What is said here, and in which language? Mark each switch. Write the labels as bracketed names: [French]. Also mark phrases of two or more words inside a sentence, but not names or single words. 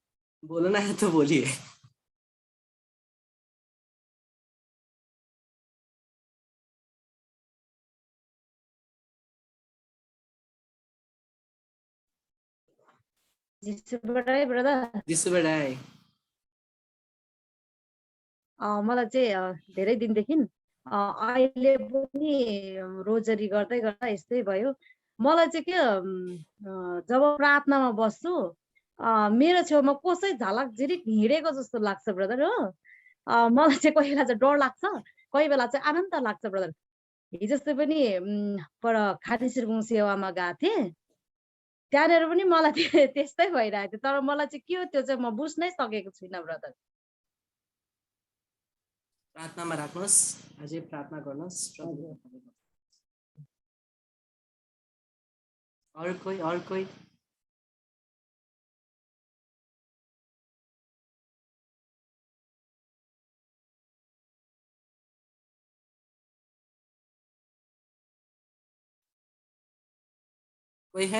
[Hindi] बोलना है तो बोलिए। ब्रदर जिससे बड़ाई [Nepali] मलाई चाहिँ धेरै दिनदेखि अहिले पनि रोजरी गर्दै गर्दा यस्तै भयो। मलाई चाहिँ के जब प्रार्थनामा बस्छु मेरो छेउमा कसै झलक झिरिक हिँडेको जस्तो लाग्छ ब्रदर हो। मलाई चाहिँ कोही बेला चाहिँ डर लाग्छ, कोही बेला चाहिँ आनन्द लाग्छ ब्रदर। हिजोस्ति पनि पर खादी सिरकुङ सेवामा गएको थिएँ, त्यहाँनिर पनि मलाई त्यस्तै भइरहेको थियो। तर मलाई चाहिँ के हो त्यो चाहिँ म बुझ्नै सकेको छुइनँ ब्रदर। प्रार्थनामा राख्नुहोस्, अझै प्रार्थना गर्नुहोस्। [Hindi] और कोई? कोई है?